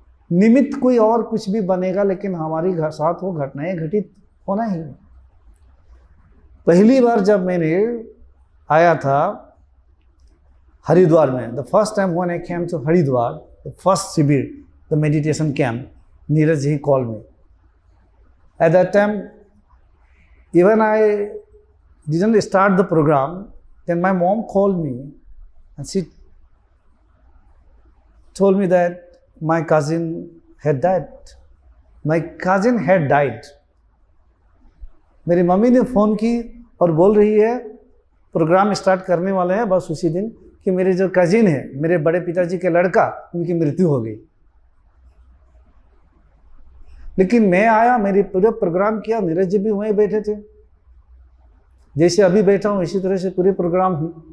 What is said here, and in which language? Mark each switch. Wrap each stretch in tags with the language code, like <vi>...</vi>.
<hi>निमित्त कोई और कुछ भी बनेगा, लेकिन हमारी साथ वो घटनाएं घटित होना ही है. पहली बार जब मैंने आया था हरिद्वार में,</hi> <en>The first time when I came to Haridwar, the first शिविर, the meditation camp, Neeraj he called me. At that time, even I didn't start the program, then my mom called me and she told me that my cousin had died. My cousin had died.</en> <hi>मेरी mummy ने phone की और बोल रही है programme start करने वाले हैं बस उसी दिन कि मेरे जो कजिन है, मेरे बड़े पिताजी के लड़का, उनकी मृत्यु हो गई. लेकिन मैं आया, मेरी पूरे प्रोग्राम किया, नीरज जी भी वहीं बैठे थे, जैसे अभी बैठा हूँ इसी तरह से पूरे प्रोग्राम हुई.</hi>